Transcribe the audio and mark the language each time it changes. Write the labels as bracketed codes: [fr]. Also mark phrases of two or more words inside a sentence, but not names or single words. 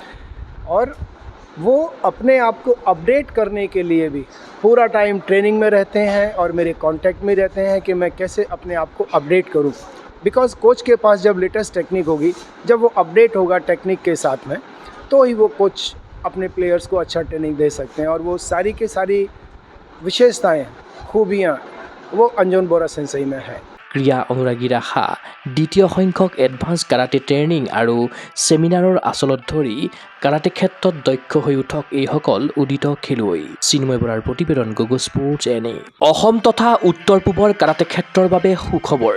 [hi] और वो अपने आप को अपडेट करने के लिए भी पूरा टाइम ट्रेनिंग में रहते हैं और मेरे कांटेक्ट में रहते हैं कि मैं कैसे अपने आप को अपडेट करूं। बिकॉज़ कोच के पास जब [en] latest technique [hi] होगी, जब वो अपडेट होगा टेक्निक के साथ में, तो ही वो कोच अपने प्लेयर्स को अच्छा ट्रेनिंग दे सकते हैं। और वो सारी की सारी विशेषताएं, खूबियाँ वो अंजोन बोरा सेंसेई में है। [as] ক্ৰীড়া অনুৰাগী ৰাখা দ্বিতীয় সংখ্যক [en] advance karate training [as] আৰু ছেমিনাৰৰ আচলত ধৰি কাৰাটে ক্ষেত্ৰত দক্ষ হৈ উঠক এইসকল উদিত খেলুৱৈ। চিন্ময় বৰাৰ প্ৰতিবেদন গুগল স্পৰ্টছ এনে। অসম তথা উত্তৰ পূবৰ কাৰাটে ক্ষেত্ৰৰ বাবে সুখবৰ।